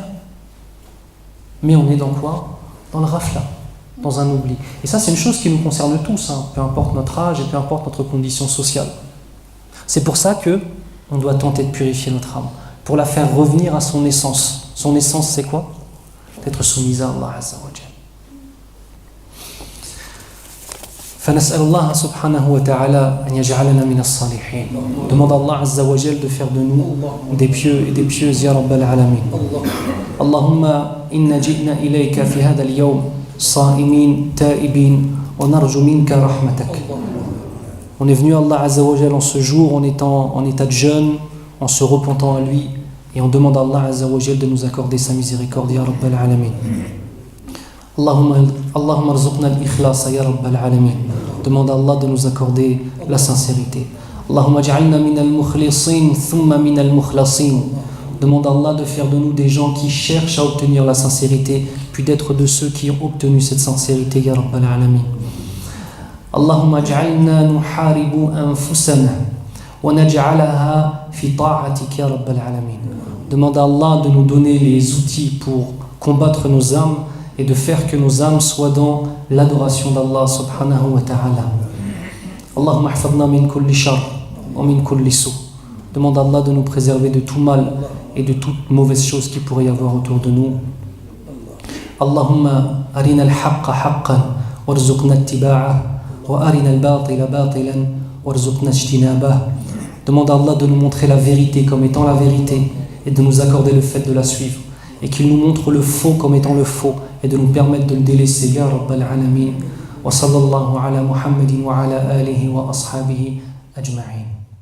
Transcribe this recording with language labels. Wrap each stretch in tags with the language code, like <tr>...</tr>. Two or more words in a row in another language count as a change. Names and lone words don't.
<fr>Mais on est dans quoi? Dans le rafla, dans un oubli. Et ça, c'est une chose qui nous concerne tous, hein, peu importe notre âge et peu importe notre condition sociale. C'est pour ça qu'on doit tenter de purifier notre âme, pour la faire revenir à son essence. Son essence, c'est quoi? D'être soumise à</fr> <ar>الله عز وجل. فنسأل الله سبحانه وتعالى أن يجعلنا من الصالحين.</ar> <fr>Demande à</fr> <ar>الله عز وجل</ar> <fr>de faire de nous des pieux et des pieuses</fr> <ar>يا رب العالمين. اللهم إنا جئنا إليك في هذا اليوم صائمين تائبين ونرجو منك رحمتك.</ar> <fr>On est venu à</fr> <ar>الله عز وجل</ar> <fr>en ce jour en étant en état de jeûne, en se repentant à lui, et on demande à</fr> <ar>الله عز وجل</ar> <fr>de nous accorder sa miséricorde</fr> <ar>يا رب العالمين. اللهم ارزقنا الإخلاص يا رب العالمين.</ar> <fr>Demande à Allah de nous accorder la sincérité.</fr> <ar>اللهم اجعلنا من المخلصين ثم من المخلصين.</ar> <fr>Demande à Allah de faire de nous des gens qui cherchent à obtenir la sincérité, puis d'être de ceux qui ont obtenu cette sincérité</fr> <ar>يا رب العالمين. اللهم اجعلنا نحارب أنفسنا ونجعلها في طاعتك يا رب العالمين.</ar> <fr>Demande à Allah de nous donner les outils pour combattre nos âmes et de faire que nos âmes soient dans l'adoration d'</fr> <ar>الله سبحانه وتعالى. اللهم احفظنا من كل شر ومن كل سوء.</ar> <fr>Demande à Allah de nous préserver de tout mal et de toute mauvaise chose qui pourrait y avoir autour de nous.</fr> <ar>اللهم أرنا الحق حقا وارزقنا اتباعه وأرنا الباطل باطلا وارزقنا اجتنابه.</ar> <fr>Demande à Allah de nous montrer la vérité comme étant la vérité et de nous accorder le fait de la suivre, et qu'il nous montre le faux comme étant le faux et de nous permettre de le délaisser</fr> <ar>يا رب العالمين. وصلى الله على محمد وعلى آله وأصحابه أجمعين.</ar>